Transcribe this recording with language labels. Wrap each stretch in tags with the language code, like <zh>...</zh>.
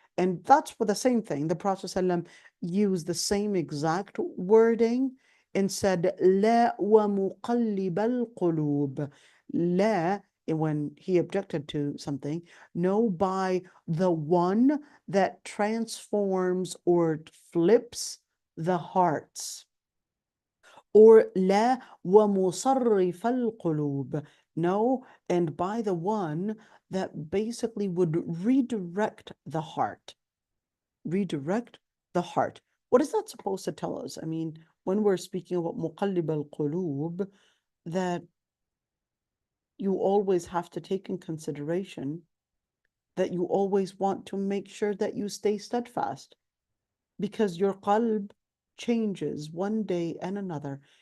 <en>And that's for the same thing. The Prophet ﷺ used the same exact wording and said, لَا وَمُقَلِّبَ الْقُلُوبِ. لَا, when he objected to something, no, by the one that transforms or flips the hearts.</en> <ar>Or لا ومصرف القلوب.</ar> <en>No, and by the one that basically would redirect the heart. Redirect the heart. What is that supposed to tell us? I mean, when we're speaking about muqallib al-qulub, that you always have to take in consideration that you always want to make sure that you stay steadfast, because your qalb changes one day and another.</en>